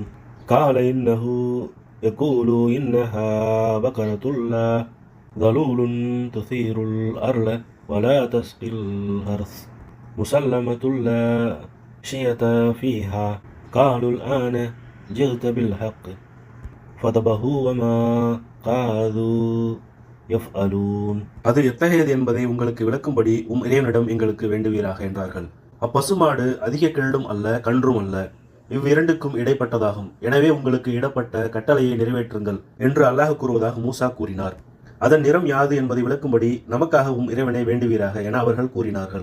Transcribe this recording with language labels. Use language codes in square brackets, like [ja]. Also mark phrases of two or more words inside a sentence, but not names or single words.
[ar] قال إنه يقول إنها بقرة لا ظلول تثير الأرض ولا تسقي الحرث مسلمة لا شية فيها قالوا الآن جئت بالحق فذبحوا وما قالوا يفعلون. [ta] அது எத்தகையது என்பதை உங்களுக்கு விளக்கும்படி இறைவனிடம் எங்களுக்கு வேண்டுவீராக என்றார்கள். அப்பசுமாடு அதிக கிழடும் அல்ல கன்றும் அல்ல, இவ்விரண்டுக்கும் இடைப்பட்டதாகும். எனவே உங்களுக்கு இடப்பட்ட கட்டளையை நிறைவேற்றுங்கள் என்று அல்லாஹ் கூறுவதாக மூசா கூறினார். அதன் நிறம் யாது என்பதை விளக்கும்படி நமக்காகவும் இறைவனை வேண்டுவீராக என அவர்கள் கூறினார்கள்.